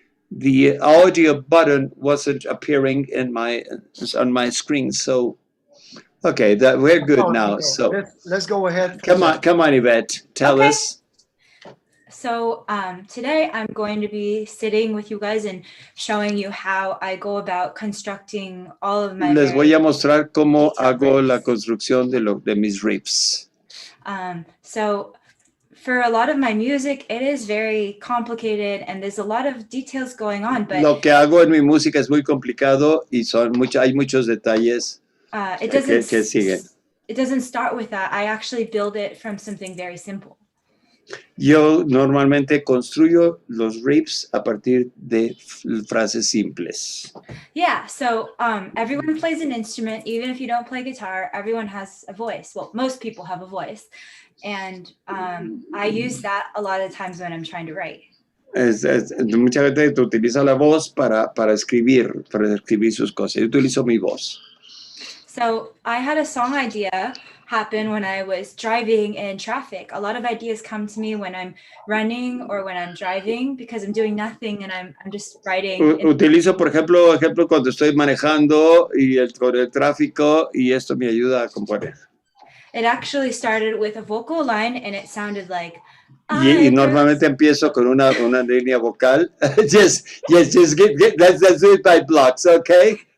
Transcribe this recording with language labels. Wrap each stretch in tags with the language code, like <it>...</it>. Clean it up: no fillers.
<en>The audio button wasn't appearing on my screen, so okay, we're good now. So let's go ahead. Come on, Yvette, tell us. So today I'm going to be sitting with you guys and showing you how I go about constructing all of my.</en> <es>Les voy a mostrar cómo hago la construcción de mis riffs.</es> <en>So for a lot of my music, it is very complicated and there's a lot of details going on. But</en> <es>lo que hago en mi música es muy complicado y hay muchos detalles que siguen.</es> <en>It doesn't start with that. I actually build it from something very simple.</en> <es>Yo normalmente construyo los riffs a partir de frases simples.</es> <en>Yeah, so everyone plays an instrument. Even if you don't play guitar, everyone has a voice. Well, most people have a voice. And I use that a lot of times when I'm trying to write.</en> <es>Mucha gente utiliza la voz para escribir sus cosas. Yo utilizo mi voz.</es> <en>So I had a song idea happen when I was driving in traffic. A lot of ideas come to me when I'm running or when I'm driving because I'm doing nothing and I'm just writing.</en> <es>Utilizo, por ejemplo, cuando estoy manejando con el tráfico, y esto me ayuda a componer.</es> <en>It actually started with a vocal line and it sounded like.</en> <es>Y normalmente empiezo con una línea vocal.</es> <en>Just let's do it by blocks, okay?</en>